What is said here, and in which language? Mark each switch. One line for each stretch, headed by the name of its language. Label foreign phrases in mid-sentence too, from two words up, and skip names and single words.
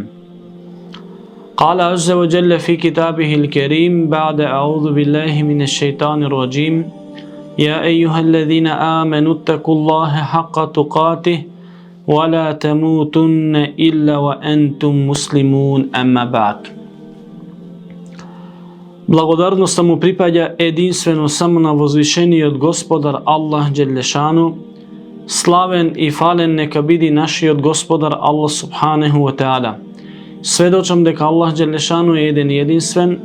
Arabic: قال عز وجل في كتابه الكريم بعد أعوذ بالله من الشيطان الرجيم يا أيها الذين آمنوا اتقوا الله حق تقاته ولا تموتن إلا وأنتم مسلمون أما بعد.
Macedonian: Благодарност му припаѓа единствено само на возвишениот Господар Аллах Джелешану. Славен и фален нека биде нашиот Господар Аллах
Arabic: سبحانه وتعالى.
Macedonian: Сведочам дека Аллах Джелешану е еден и единствен.